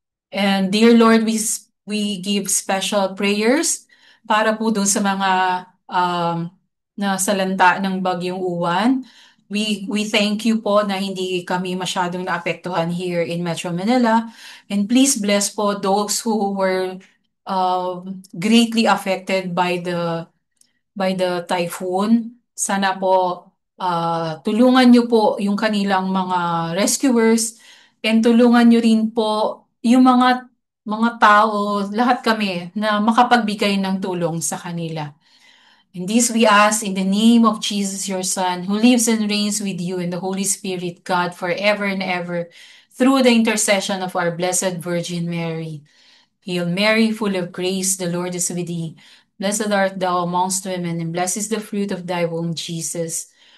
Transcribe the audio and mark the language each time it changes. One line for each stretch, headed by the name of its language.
English: And dear Lord, we give special prayers
Filipino: para po dun sa mga nasalanta ng Bagyong Uwan.
English: We thank you
Filipino: po na hindi kami masyadong naapektuhan
English: here in Metro Manila. And please bless po those who were greatly affected by the typhoon.
Filipino: Sana po tulungan niyo po yung kanilang mga rescuers and tulungan niyo rin po yung mga tao, lahat kami na makapagbigay ng tulong sa kanila.
English: And this we ask in the name of Jesus, your Son, who lives and reigns with you in the Holy Spirit, God, forever and ever, through the intercession of our Blessed Virgin Mary. Hail Mary, full of grace, the Lord is with thee. Blessed art thou amongst women, and blessed is the fruit of thy womb, Jesus.